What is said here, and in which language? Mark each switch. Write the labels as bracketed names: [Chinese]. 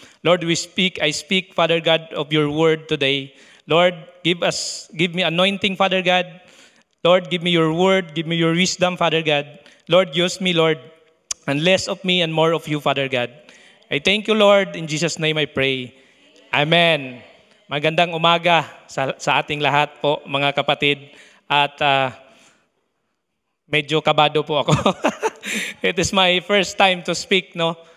[English] Lord, I speak, Father God, of your word today. Lord, give me anointing, Father God. Lord, give me your word, give me your wisdom, Father God. Lord, use me, Lord, and less of me and more of you, Father God. I thank you, Lord. In Jesus' name I pray. Amen. [Filipino] Magandang umaga sa ating lahat po, mga kapatid. At medyo kabado po ako. [English] It is my first time to speak, no?